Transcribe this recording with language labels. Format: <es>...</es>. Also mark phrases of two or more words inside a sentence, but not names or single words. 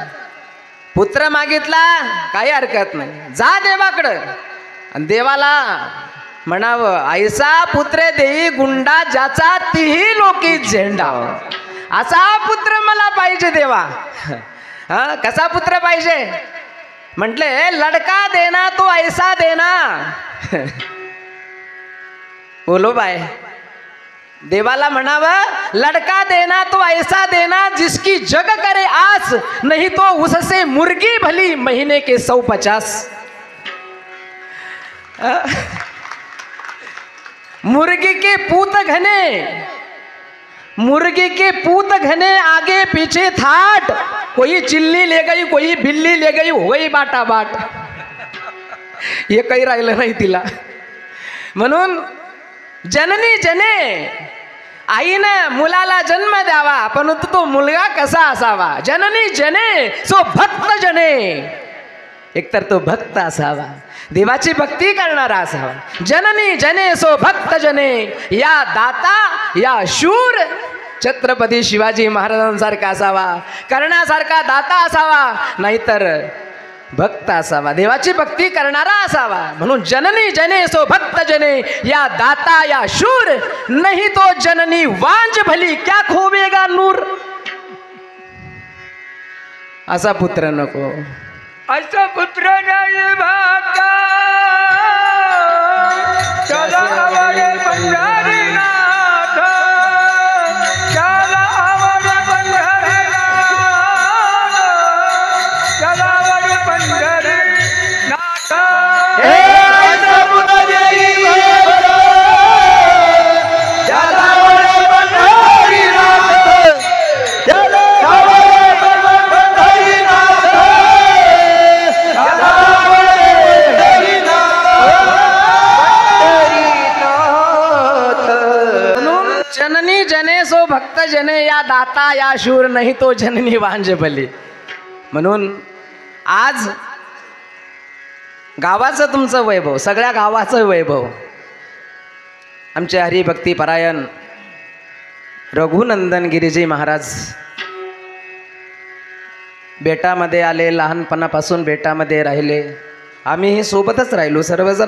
<mr>पुत्र मागितला काही हरकत नाही, जा देवाकडं आणि देवाला म्हणावं, ऐसा पुत्र देई गुंडा ज्याचा तीही लोकी झेंडा. असा पुत्र मला पाहिजे देवा. हा, कसा पुत्र पाहिजे? म्हटले</mr> <hi>लडका देना तो ऐसा देना. बोलो बाय,</hi> <mr>देवाला म्हणावं,</mr> <hi>लडका देना तो ऐसा देना जिसकी जग करे आस, नहीं तो उससे मुर्गी भली महीने के 150. मुर्गी के पूत घने, मुर्गी के पूत घने आगे पीछे थाट, कोई चिल्ली ले गई कोई बिल्ली ले गई, हो गई बाटा बाट.</hi> <mr>हे काही राहिलं नाही तिला. म्हणून</mr> <hi>जननी जने,</hi> <mr>आईनं मुलाला जन्म द्यावा, परंतु तो मुलगा कसा असावा?</mr> <hi>जननी जने सो भक्त जने.</hi> <mr>एकतर तो भक्त असावा, देवाची भक्ती करणारा असावा.</mr> <hi>जननी जने सो भक्त जने, या दाता या शूर</hi> <mr>छत्रपती शिवाजी महाराजांसारखा असावा, करण्यासारखा दाता असावा, नाहीतर भक्त असावा, देवाची भक्ती करणारा असावा.</mr> <hi>म्हणून जननी जने सो भक्त जने, या दाता या शूर, नहीं तो जननी वांझ भली क्या खोवेगा नूर.</hi> <mr>असा पुत्र नको, असा पुत्र नाही भाग्य, त्याला आवडे पंढरीनाथ, त्याला आवडे पंढरीनाथ, त्याला आवडे पंढरीनाथ. हे असा पुत्र नाही भाग्य, त्याला आवडे पंढरीनाथ, त्याला आवडे पंढरीनाथ.</mr> <hi>जननी जने सो भक्त जने, या दाता या शूर, नाही तो जननी वांझ भली.</hi> <mr>म्हणून आज गावाचं तुमचं वैभव, सगळ्या गावाचं वैभव, आमचे हरिभक्ती परायण रघुनंदन गिरीजी महाराज बेटामध्ये आले, लहानपणापासून बेटामध्ये राहिले, आम्हीही सोबतच राहिलो सर्वजण.</mr>